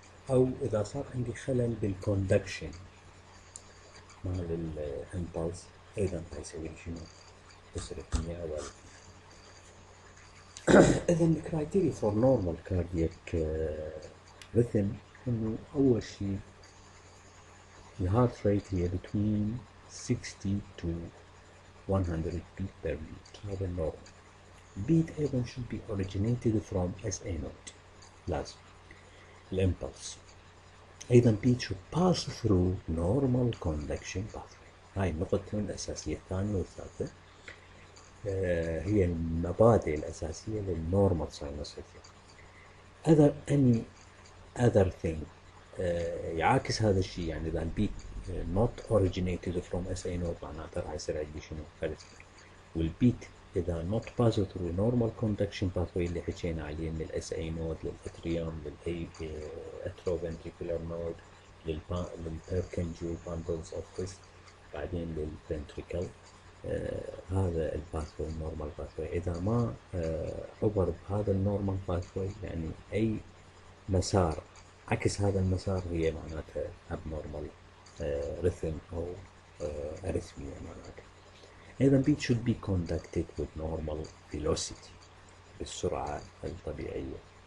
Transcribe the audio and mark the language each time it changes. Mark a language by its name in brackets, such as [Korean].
[Arabic] او اذا صار عندي خلل بالكوندكشن مال الامبلس ايضا راح يسوي لي شنو؟ ديسريتميا او إذا الكرايتيريا فور نورمال كاردياك ريثم إنه أول شيء الهارت ريت هي [English] between 60 to 100 beat per minute، [Arabic] هذا النورمال. [English] beat [Arabic] أيضا [English] should be originated from SA node، [Arabic] لازم الإمبلس. أيضا [English] beat should pass through normal conduction pathway. [Arabic] هاي النقطتين الأساسية الثانية والثالثة هي المبادئ الأساسية للنورمال ساينس ريثم. [English] any other thing [Arabic] يعاكس هذا الشيء، يعني إذا البيت [English] not originated from SA node [Arabic] معناته راح يصير عندي شنو؟ arrhythmia. والبيت إذا [English] not pass through normal conduction pathway [Arabic] اللي حكينا عليه من الاس اي نود للاتريوم للاي اتروفنتريكولار نود للبيركنجي باندلز اوف فيست بعدين للفنتريكل، هذا الباثوي النورمال باثوي. اذا ما عبر بهذا النورمال باثوي، يعني اي مسار عكس هذا المسار هي معناتها [English] abnormal rhythm [Arabic] او arrhythmia معناتها. [English] ايضا beat should be conducted with normal velocity، [Arabic] بالسرعة الطبيعية.